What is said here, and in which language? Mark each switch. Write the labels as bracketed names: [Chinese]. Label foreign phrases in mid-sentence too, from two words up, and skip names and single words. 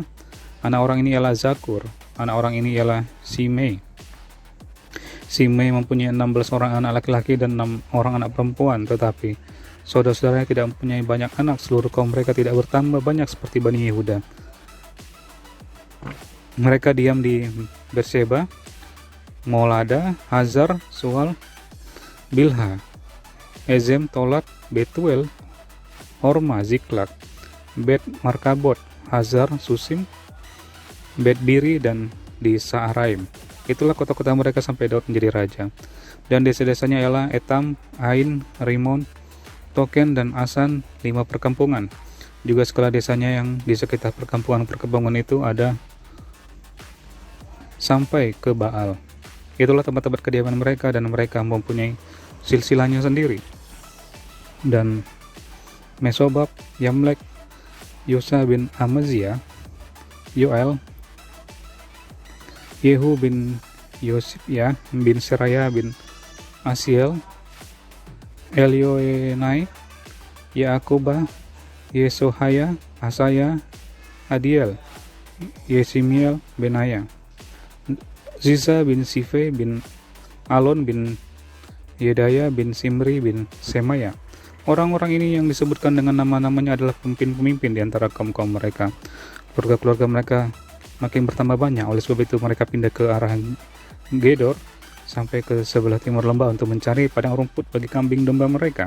[Indonesian] Anak orang ini ialah Zakur. Anak orang ini ialah Simei. Simei mempunyai 16 orang anak laki-laki dan 6 orang anak perempuan, tetapi saudara-saudaranya tidak mempunyai banyak anak. Seluruh kaum mereka tidak bertambah banyak seperti Bani Yehuda. Mereka diam di Berseba, Molada, Hazar, Sual, Bilha, Ezem, Tolat, Betuel, Horma, Ziklak, Bet Markabot, Hazar, Susim, Bet Biri, dan di Saaraim. Itulah kota-kota mereka sampai Daud menjadi raja. Dan desa-desanya ialah Etam, Ain, Rimon, Token, dan Asan, 5 perkampungan. Juga segala desanya yang di sekitar perkampungan-perkampungan itu ada sampai ke Baal. Itulah tempat-tempat kediaman mereka, dan mereka mempunyai silsilahnya sendiri. Dan Mesobab, Yamlek, Yosa bin Amaziah, Yoel, Yehu bin Yosifya bin Seraya bin Asiel, Elioenai, Yaakobah, Yesohaya, Asaya, Adiel, Yesimiel, Benaya, Ziza bin Sife bin Alon bin Yedaya bin Simri bin Semaya. Orang-orang ini yang disebutkan dengan nama-namanya adalah pemimpin-pemimpin di antara kaum-kaum mereka. Keluarga-keluarga mereka makin bertambah banyak. Oleh sebab itu mereka pindah ke arah Gedor sampai ke sebelah timur lembah untuk mencari padang rumput bagi kambing domba mereka.